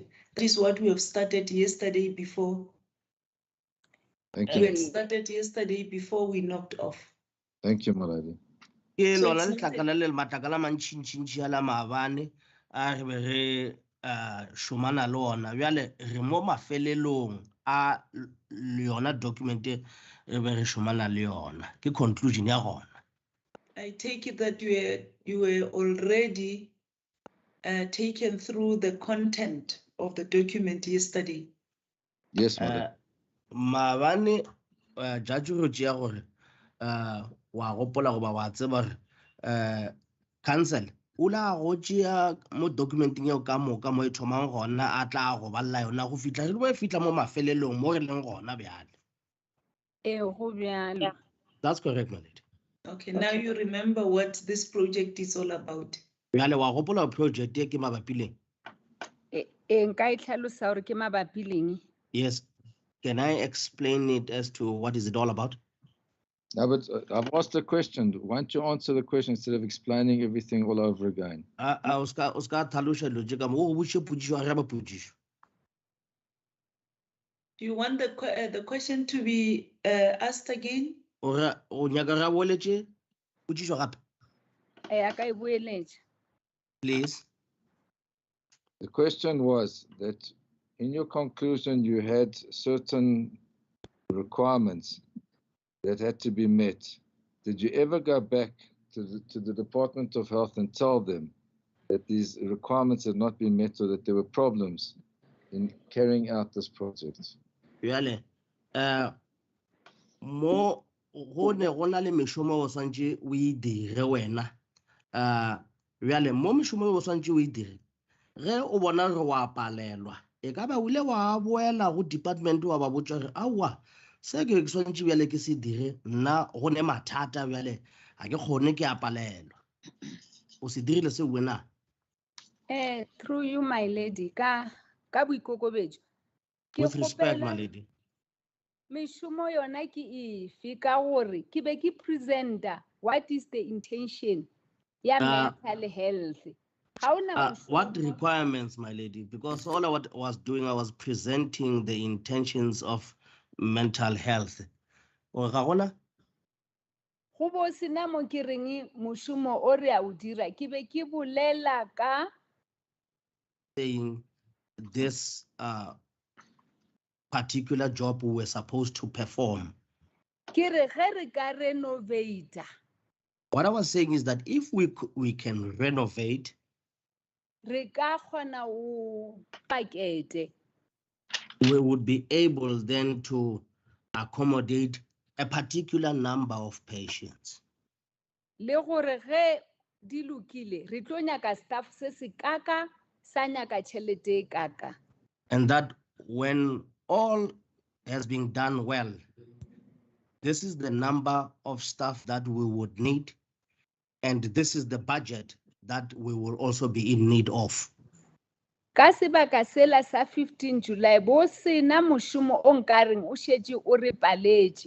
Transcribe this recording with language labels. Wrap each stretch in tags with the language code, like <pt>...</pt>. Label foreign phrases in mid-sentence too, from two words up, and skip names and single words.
<en>That is what we have started yesterday before. Thank We you. had started yesterday before we knocked off. Thank you, my lady.</en> <nso>Ke</nso> <en>So</en> <nso>lona</nso> <en>it's</en> <nso>le</nso> <en>not</en> <nso>tlakala le matlakala mantšintšintši a la maabane a re be re šomana le ona bjale re mo mafelelong a le yona document re be re šomana le yona ke conclusion ya gona.</nso> <en>I take it that you were already taken through the content of the document yesterday. Yes, madam.</en> <nso>Maabane judge go tšea gore wa gopola goba wa tseba gore council o la go tšea mo documenting eo ka moka mo e thomang gona a tla go balla yona go fitla re bo fitla mo mafelelong mo re leng gona bjale. Go bjalo.</nso> <en>That's correct, my lady. Okay, now you remember what this project is all about.</en> <nso>Bjale wa gopola project e ke mabapi leng? Nka itlhalosa gore ke mabapi leng.</nso> <en>Yes. Can I explain it as to what is it all about? No, but I've asked a question. Why don't you answer the question instead of explaining everything all over again?</en> <nso>O ska tlhaloša dilo tše ka mo o botše potšišo a raba potšišo.</nso> <en>Do you want the question to be asked again?</en> <nso>O nyaka ra boletše potšišo gape? A ka e boeletša.</nso> <en>Please. The question was that in your conclusion, you had certain requirements that had to be met. Did you ever go back to the Department of Health and tell them that these requirements had not been met or that there were problems in carrying out this project? Really?</en> <nso>Mo go ne go na le mešomo o swantše o e dire wena. Really, mo mešomo o swantše o e dire. Ge o bona re wa palelwa, e ka ba o ile wa boela go department wa ba botša gore aowa se ke swantše bjale ke se dire nna go ne mathata bjale ga ke kgone ke a palelwa. O se dirile se wena.</nso> <en>Through you, my lady,</en> <nso>ka boikokobetšo.</nso> <en>With respect, my lady.</en> <nso>Mešomo yona ke efe ka gore ke be ke presenta</nso> <en>what is the intention</en> <nso>ya mental health.</nso> <en>What requirements, my lady? Because all I was doing, I was presenting the intentions of mental health.</en> <nso>O ga gona? Go bo sena mo ke reng mošomo o re a o dira ke be ke bolela ka</nso> <en>saying this particular job we were supposed to perform.</en> <nso>Ke re ge re ka renovate.</nso> <en>What I was saying is that if we can renovate,</en> <nso>re ka kgona o pakete.</nso> <en>We would be able then to accommodate a particular number of patients.</en> <nso>Le gore ge di lokile re tlo nyaka staff se se kaka sa nyaka tšhelete e kaka.</nso> <en>And that when all has been done well, this is the number of staff that we would need, and this is the budget that we will also be in need of.</en> <nso>Ka sebaka sela sa 15 July bo sena mošomo o nkareng o šetše o re paletše.</nso>